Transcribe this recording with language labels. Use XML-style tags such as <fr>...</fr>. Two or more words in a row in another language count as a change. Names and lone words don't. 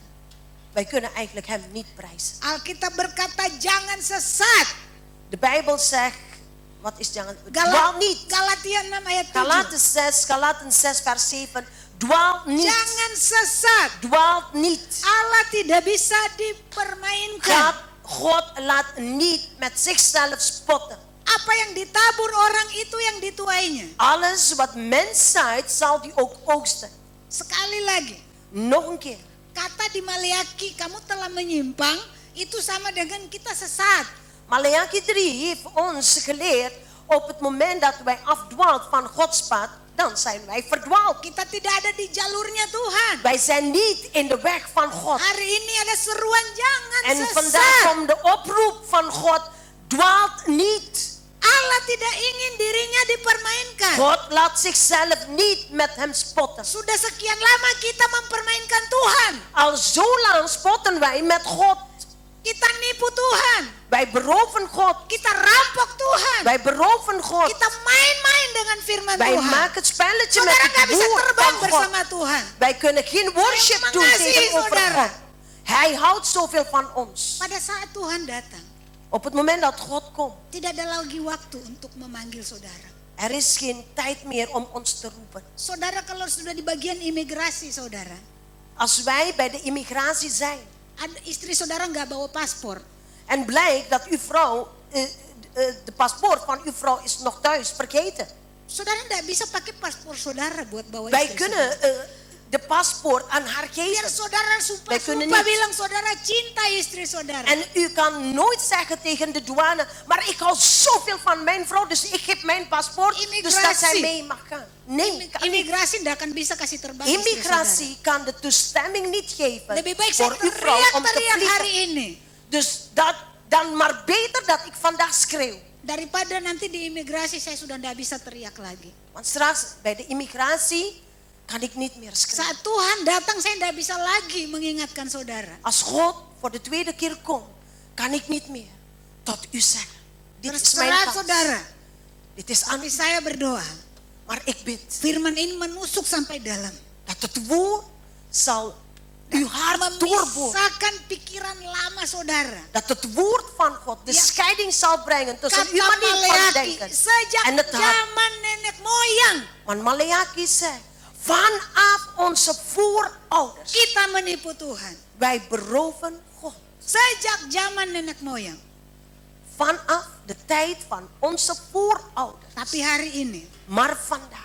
<nl>Wij kunnen eigenlijk hem niet prijzen.</nl> <id>Alkitab berkata jangan sesat.</id> <nl>De Bijbel zegt, wat is jangan, dwaal niet.</nl> <id>Galatia 6 ayat 7.</id> <nl>Galaten 6 vers 7, dwaal niet.</nl> <id>Jangan sesat.</id> <nl>Dwaalt niet.</nl> <id>Allah tidak bisa dipermainkan.</id> <nl>God laat niet met zichzelf spotten.</nl> <id>Apa yang ditabur orang itu yang dituainya.</id> <nl>Alles wat mens zaait, zal die ook oogsten.</nl> <id>Sekali lagi,</id> <nl>Nog een keer.</nl> <id>kata di Maleaki kamu telah menyimpang itu sama dengan kita sesat.</id> <nl>Maleaki 3 heeft ons geleerd, op het moment dat wij afdwaalt van Gods pad, dan zijn wij verdwaald.</nl> <id>Kita tidak ada di jalurnya Tuhan.</id> <nl>Wij zijn niet in de weg van God.</nl> <id>Hari ini ada seruan jangan</id> <nl>En vandaag</nl> <id>sesat.</id> <nl>komt de oproep van God, dwaalt niet.</nl> <id>Allah tidak ingin dirinya dipermainkan.</id> <nl>God laat zichzelf niet met hem spotten.</nl> <id>Sudah sekian lama kita mempermainkan Tuhan.</id> <nl>Al zo lang spotten wij met God.</nl> <id>Kita nipu Tuhan.</id> <nl>Wij beroven God.</nl> <id>Kita rampok Tuhan.</id> <nl>Wij beroven God.</nl> <id>Kita main-main dengan firman</id> <nl>Wij</nl> <id>Tuhan.</id> <nl>maken het spelletje met</nl> <id>Saudara</id> <nl>het</nl> <id>nggak bisa</id> <nl>woord</nl> <id>terbang</id> <nl>van God.</nl> <id>bersama Tuhan.</id> <nl>Wij kunnen geen worship</nl> <id>Saya</id> <nl>doen</nl> <id>mengasihi</id> <nl>tegenover</nl> <id>saudara.</id> <nl>God. Hij houdt zoveel van ons.</nl> <id>Pada saat Tuhan datang,</id> <nl>Op het moment dat God komt,</nl> <id>tidak ada lagi waktu untuk memanggil saudara.</id> <nl>er is geen tijd meer om ons te roepen.</nl> <id>Saudara kalau sudah di bagian imigrasi saudara,</id> <nl>Als wij bij de immigratie zijn</nl> <id>istri saudara nggak bawa paspor,</id> <nl>en blijkt dat uw vrouw, de paspoort van uw vrouw is nog thuis vergeten.</nl> <id>saudara nggak bisa pakai paspor saudara buat bawa</id> <nl>Wij</nl> <id>istri</id> <nl>kunnen</nl> <id>saudara.</id> <nl>de paspoort aan haar</nl> <id>Biar</id> <nl>geven.</nl> <id>saudara</id> <nl>Wij kunnen</nl> <id>sumpah</id> <nl>niet.</nl> <id>bilang saudara cinta istri saudara.</id> <nl>En u kan nooit zeggen tegen de douane, maar ik hou zoveel van mijn vrouw, dus ik geef mijn paspoort, dus dat Immigratie. zij mee mag gaan. Nee, kan niet.</nl> <id>Imigrasi nggak akan bisa kasih terbang istri saudara.</id> <nl>Immigratie kan de toestemming niet geven</nl> <id>Lebih baik saya</id> <nl>voor uw vrouw om te</nl> <id>teriak-teriak hari</id> <nl>vliegen.</nl> <id>ini</id> <nl>Dus dan maar beter dat ik vandaag schreeuw.</nl> <id>daripada nanti di imigrasi saya sudah nggak bisa teriak lagi.</id> <nl>Want straks bij de immigratie kan ik niet meer schreeuwen.</nl> <id>Saat Tuhan datang saya nggak bisa lagi mengingatkan saudara.</id> <nl>Als God voor de tweede keer komt, kan ik niet meer tot u zeggen. Dit is mijn</nl> <id>Terserah</id> <nl>kans.</nl> <id>saudara.</id> <nl>Dit is aan</nl> <id>Tapi</id> <nl>u.</nl> <id>saya berdoa.</id> <nl>Maar ik bid</nl> <id>Firman ini menusuk sampai dalam.</id> <nl>dat het woord zal uw hart doorboren.</nl> <id>Memisahkan pikiran lama saudara.</id> <nl>Dat het woord van God de Ja. scheiding zal brengen tussen</nl> <id>Kata</id> <nl>uw manier van</nl> <id>Maleaki,</id> <nl>denken</nl> <id>sejak</id> <nl>en het hart.</nl> <id>zaman nenek moyang</id> <nl>Want Maleaki zegt, vanaf onze voorouders,</nl> <id>kita menipu Tuhan.</id> <nl>wij beroven God.</nl> <id>Sejak zaman nenek moyang.</id> <nl>Vanaf de tijd van onze voorouders.</nl> <id>Tapi hari ini</id> <nl>Maar vandaag,</nl>